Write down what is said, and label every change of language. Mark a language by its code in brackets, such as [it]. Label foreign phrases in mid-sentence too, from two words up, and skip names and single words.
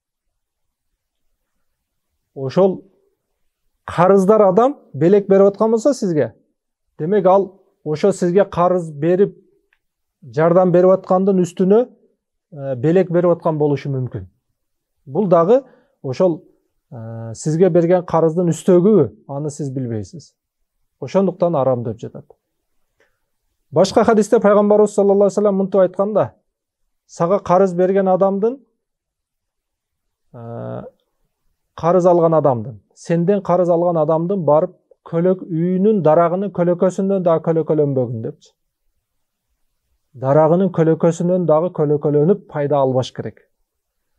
[ky] Ошол карыздар адам белек берип аткан болсо сизге, демек ал ошо сизге карыз берип жардам берип аткандын үстүнө белек берип аткан болушу мүмкүн. Бул дагы ошол сизге берген карыздын үстөгү, аны сиз билбейсиз. Ошондуктан арам деп жатат. Башка хадисте пайгамбарыбыз [ar] صلى الله عليه وسلم [ky] мынтип айтканда: сага карыз берген адамдын, карыз алган адамдын, сенден карыз алган адамдын барып үйүнүн дарагынын көлөкөсүнөн дагы көлөкөлөнбөгүн депчи. Дарагынын көлөкөсүнөн дагы көлөкөлөнүп пайда албаш керек.